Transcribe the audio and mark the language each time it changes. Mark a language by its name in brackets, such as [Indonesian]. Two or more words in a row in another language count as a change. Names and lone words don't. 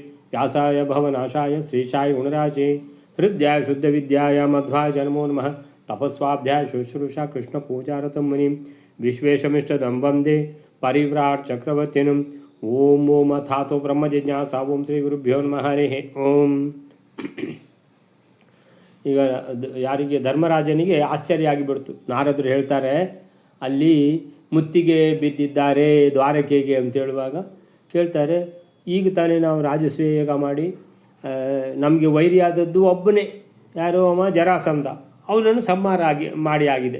[Sanskrit] व्यासाय भवनाशाय श्रीशाय गुणराजे हृद्याय शुद्धविद्याय मध्वाय नमो नमः। तपस्वाध्याय शुश्रूषा कृष्णपूजारतं मुनिं विश्वेशमिष्टदं वन्दे परिव्राट् चक्रवर्तिनम्। ಓಂ ಓಂ ಅಥಾತೋ ಬ್ರಹ್ಮ ಜಿಜ್ಞಾಸಾ ಓಂ ಶ್ರೀ ಗುರುಭ್ಯೋ ನಮಃ ಹರಿಃ ಓಂ. [Kannada] ಈಗ ಯಾರಿಗೆ ಧರ್ಮರಾಜನಿಗೆ ಆಶ್ಚರ್ಯ ಆಗಿಬಿಡ್ತು. ನಾರದರು ಹೇಳ್ತಾರೆ ಅಲ್ಲಿ ಮುತ್ತಿಗೆ ಬಿದ್ದಿದ್ದಾರೆ ದ್ವಾರಕೆಗೆ ಅಂತ ಹೇಳುವಾಗ ಕೇಳ್ತಾರೆ, ಈಗ ತಾನೇ ನಾವು ರಾಜಸೂಯ ಮಾಡಿ ನಮಗೆ ವೈರಿಯಾದದ್ದು ಒಬ್ಬನೇ, ಯಾರೋ ಅವ ಜರಾಸಂಧ, ಅವನನ್ನು ಸಂಹಾರ ಮಾಡಿ ಆಗಿದೆ.